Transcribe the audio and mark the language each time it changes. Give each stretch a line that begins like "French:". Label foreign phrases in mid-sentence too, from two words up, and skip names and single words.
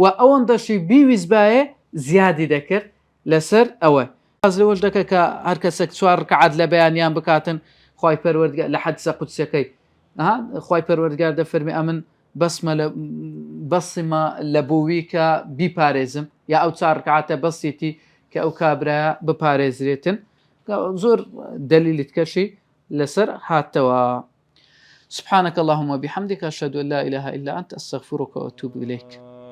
Central Kurdish: ئەوەندەشی بیویست بایە زیادی دەکرد لەسەر ئەوە لەوەش دەکە کە هەر کەسێک 4 ڕکعات لە بەیانیان بکاتن خوای پەروەردگار لە حەدیسە قودسیەکەی خوای پەروەردگار دەفەرمێ ئەمن بەسمە لە بۆوی کە بیپارێزم یا ئەو 4 ڕکعاتە بەسیتی کە ئەو کابرایە بپارێزرێتن زۆر دلیلیت کەشی لەسەر هاتەوە.
Arabic: سبحانك اللهم وبحمدك أشهد أن لا إله إلا أنت أستغفرك وأتوب إليك.